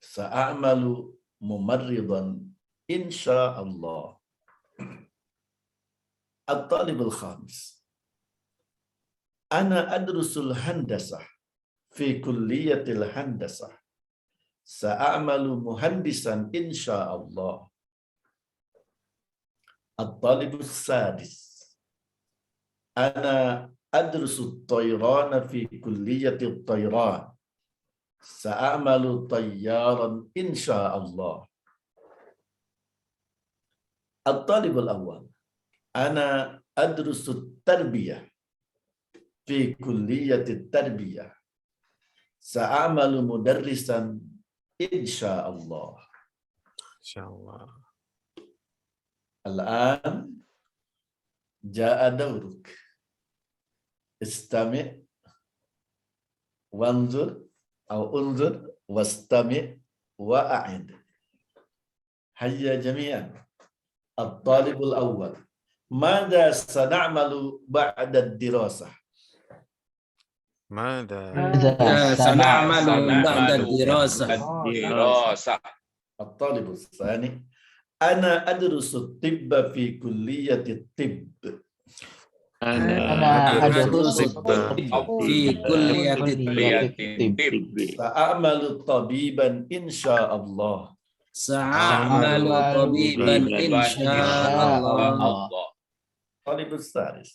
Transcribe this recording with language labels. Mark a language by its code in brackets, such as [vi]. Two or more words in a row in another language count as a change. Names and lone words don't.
[ar] سأعمل ممرضا إن شاء الله. الطالب الخامس. أنا أدرس الهندسة في كلية الهندسة. سأعمل مهندسا إن شاء الله. الطالب السادس. أنا أدرس الطيران في كلية الطيران. سأعمل طيارا إن شاء الله. الطالب الأول. أنا أدرس تربية في كلية تربية. سأعمل مدرسا إن شاء الله. إن شاء الله. الآن جاء دورك. استمع وانظر atau انظر واستمع وأعد. هيا جميعا. الطالب الأول. ماذا سنعمل بعد الدراسة? ماذا سنعمل بعد الدراسة. الطالب الثاني. أنا أدرس الطب في كلية الطب. أنا أدرس في كلية طب. سأعمل طبيبا إن شاء الله. سأعمل طبيبا إن شاء الله. الطالب الثالث.